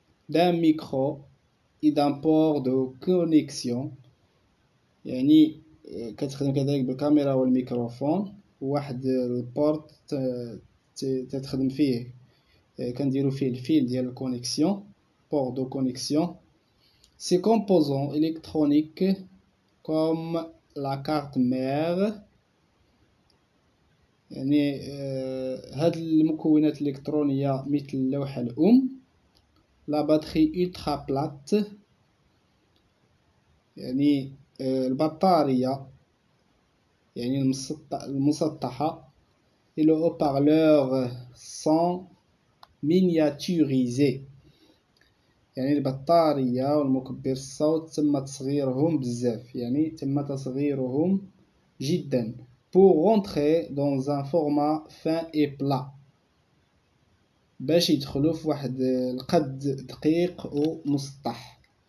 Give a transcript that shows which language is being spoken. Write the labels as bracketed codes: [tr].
[fr] d'un micro et d'un port de connexion، [ar] يعني كتخدم كذلك بالكاميرا والميكروفون وواحد البورت تتخدم فيه كنديروا فيه الفيل ديال الكونيكسيون، [fr] port de connexion. Ces composants électroniques comme la carte mère، [ar] يعني هاد المكونات الإلكترونية مثل اللوحة الأم. [fr] la batterie ultra plate، [ar] يعني البطارية يعني المسطحة. [fr] et le haut-parleur sont miniaturisés، [ar] يعني البطارية والمكبر الصوت تم تصغيرهم بزاف، يعني تم تصغيرهم جدا [fr] pour rentrer dans un format fin et plat، [ar] باش يدخلوا في واحد القد دقيق ومسطح.